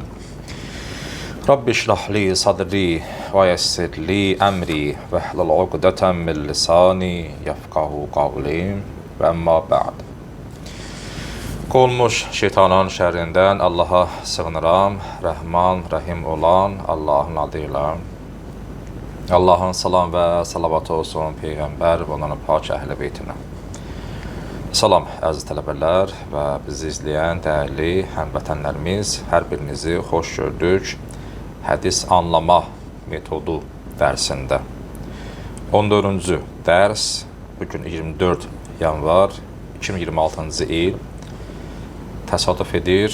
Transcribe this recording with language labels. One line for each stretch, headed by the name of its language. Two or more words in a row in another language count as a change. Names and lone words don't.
Arabic: رب اشرح لي صدري ويسر لي أمري واحلل عقدة من لساني يفقهوا قولي وأما بعد.
Turkish: Qolmuş şeytanın şerrinden Allah'a sığınıram.
Azerbaijani: Rəhman, Rəhim olan Allah'ın adıyla. Allah'ın salam ve salavatı olsun Peyğəmbər və onların pak əhl-i beytinə. Salam əziz tələbələr və bizi izləyən dəyərli həmvətənlərimiz, hər birinizi xoş gördük. Hədis anlama metodu dərsində. 14-cü dərs, bugün 24 yanvar 2026-cı il təsadüf edir.